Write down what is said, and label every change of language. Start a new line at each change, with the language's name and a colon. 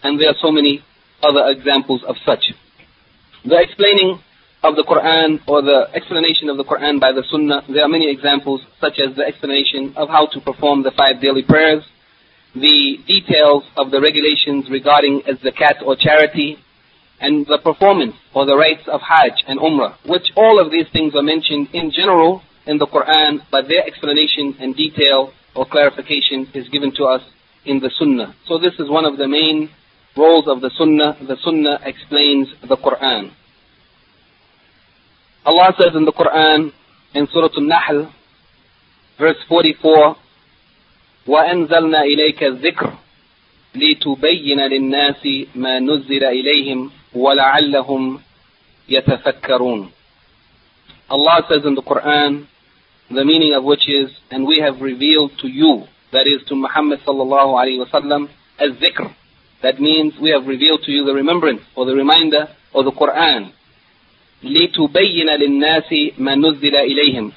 English: And there are so many other examples of such. The explaining of the Qur'an, or the explanation of the Qur'an by the sunnah, there are many examples, such as the explanation of how to perform the five daily prayers, the details of the regulations regarding zakat or charity, and the performance or the rites of Hajj and Umrah, which all of these things are mentioned in general in the Qur'an, but their explanation and detail or clarification is given to us in the Sunnah. So this is one of the main roles of the Sunnah. The Sunnah explains the Qur'an. Allah says in the Qur'an, in Surah An-Nahl, verse 44,
Arabic: وَأَنْزَلْنَا إِلَيْكَ الذِّكْرُ لِتُبَيِّنَ لِلنَّاسِ مَا نُزِّلَ إِلَيْهِمْ وَلَعَلَّهُمْ يَتَفَكَّرُونَ.
English: Allah says in the Qur'an, the meaning of which is, and we have revealed to you, that is to Muhammad sallallahu alayhi wa sallam, al-dhikr. That means we have revealed to you the remembrance, or the reminder, or the Qur'an.
Arabic: لِتُبَيِّنَ لِلنَّاسِ مَا نُزِّلَ إِلَيْهِمْ.